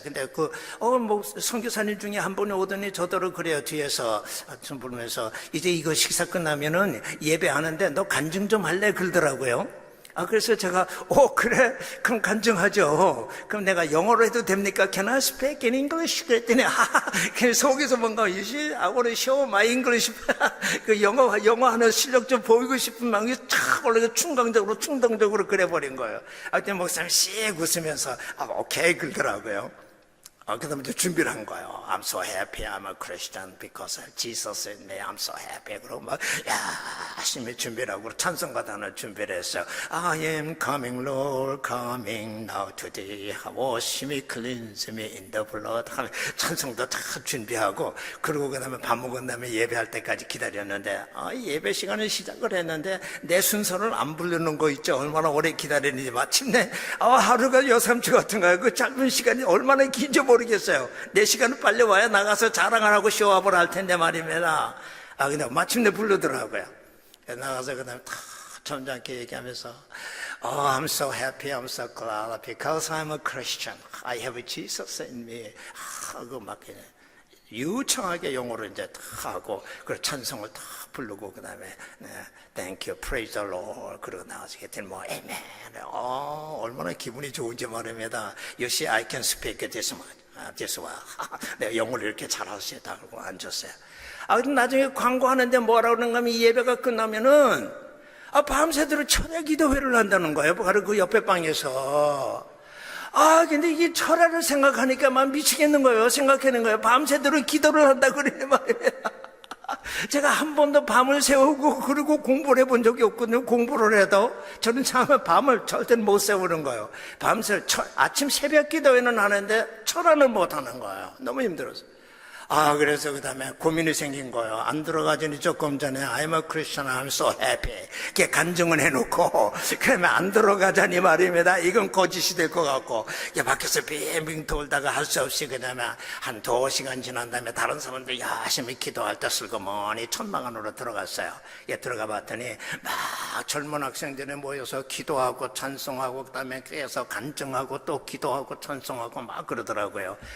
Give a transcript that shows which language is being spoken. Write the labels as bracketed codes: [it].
[ko] 근데 선교사님 중에 한 분이 오더니 저더러 그래요. 뒤에서 부르면서 이제 이거 식사 끝나면은 예배하는데 너 간증 좀 할래? 그러더라고요. 그래서 제가, 그래? 그럼 간증하죠. 그럼 내가 영어로 해도 됩니까? [en] Can I speak in English? [ko] 그랬더니, 속에서 뭔가, [en] I want to show my English. [ko] 그 영어 하는 실력 좀 보이고 싶은 마음이 탁 올라서 충동적으로 그래버린 거예요. 그때 목사님 씩 웃으면서, 오케이, 그러더라고요. 그 다음에 이제 준비를 한 거예요. [en] I'm so happy I'm a Christian because Jesus in me. I'm so happy. [ko] 그러고 막 열심히 준비를 하고 찬송가도 하나 준비를 했어요. [en] I am coming Lord coming now today. Wash me cleanse me in the blood. [ko] 찬송도 다 준비하고 그러고 그 다음에 밥 먹은 다음에 예배할 때까지 기다렸는데 예배 시간을 시작을 했는데 내 순서를 안 부르는 거 있죠. 얼마나 오래 기다렸는지 마침내 하루가 여삼주 같은 거예요. 그 짧은 시간이 얼마나 긴지 모르겠어요. 내 시간은 빨리 와야 나가서 자랑을 하고 쇼업을 할 텐데 말입니다. 근데 마침내 부르더라고요. 나가서 그 다음에 다 점잖게 얘기하면서 [en] I'm so happy, I'm so glad because I'm a Christian. I have Jesus in me. [ko] 하고 막 유창하게 영어로 이제 다 하고 그 찬송을 다 부르고 그 다음에 [en] Thank you, praise the Lord. [ko] 그러고 나와서 그랬더니 Amen. 얼마나 기분이 좋은지 말입니다. [en] You see, I can speak this one. [ko] 내가 영어를 이렇게 잘할 수 있다. 그러고 앉았어요. 근데 나중에 광고하는데 뭐라고 그러는가 하면 이 예배가 끝나면은 밤새도록 철야 기도회를 한다는 거예요. 바로 그 옆에 방에서. 근데 이게 철야를 생각하니까 막 미치겠는 거예요. 생각하는 거예요. 밤새도록 기도를 한다 그러네 말입니다. 제가 한 번도 밤을 새우고 그리고 공부를 해본 적이 없거든요. 공부를 해도 저는 참 밤을 절대 못 새우는 거예요. 밤새 아침 새벽 기도회는 하는데 철야는 못 하는 거예요. 너무 힘들어서. 그래서 그 다음에 고민이 생긴 거예요. 안 들어가지니 조금 전에 [en] I'm a Christian, I'm so happy. [ko] 이렇게 간증을 해놓고 그러면 안 들어가자니 말입니다. 이건 거짓이 될 것 같고 밖에서 빙빙 돌다가 할 수 없이 그 다음에 한 2시간 지난 다음에 다른 사람들 열심히 기도할 때 슬그머니 천막 안으로 들어갔어요. 들어가 봤더니 막 젊은 학생들이 모여서 기도하고 찬송하고 그 다음에 그래서 간증하고 또 기도하고 찬송하고 막 그러더라고요.